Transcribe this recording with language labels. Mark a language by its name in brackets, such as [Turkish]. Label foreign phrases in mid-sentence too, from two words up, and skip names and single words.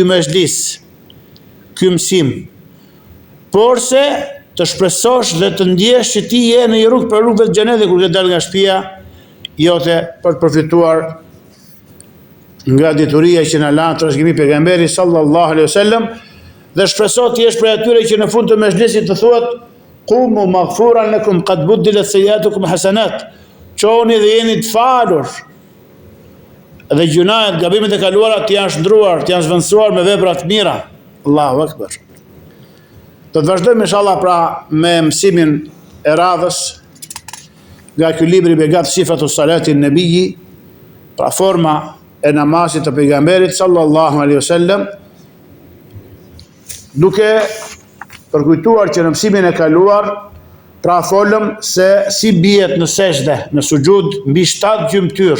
[Albanian] mezhlis, ky mësim, por se të shpresosh dhe të ndjesh që ti je në një rrugë për rrugëve të xhenetit kur ke dalë nga shtëpia jote për të përfituar nga dituria që na lan trashëgimi pejgamberi [Arabic] صلى الله عليه وسلم, [Albanian] dhe shpreso të jesh prej atyre që në fund të mezhlisit të thuhet [Arabic] قوموا مغفورا لكم قد بدلت سيئاتكم حسنات, [Albanian] çoni dhe jeni të falur, dhe gjunahet, gabimet e kaluara të janë shndruar, të janë zvendësuar me vepra të mira. [Arabic] الله أكبر. [Albanian] Do të vazhdojmë inshallah pra me mësimin e radhës nga ky libri Begat Sifatu Salati Nabiji, pra forma e namazit të pejgamberit [Arabic] صلى الله عليه وسلم, [Albanian] duke përkujtuar që në mësimin e kaluar pra folëm se si bijet në sejdë, në sujud mbi 7 gjymtyr.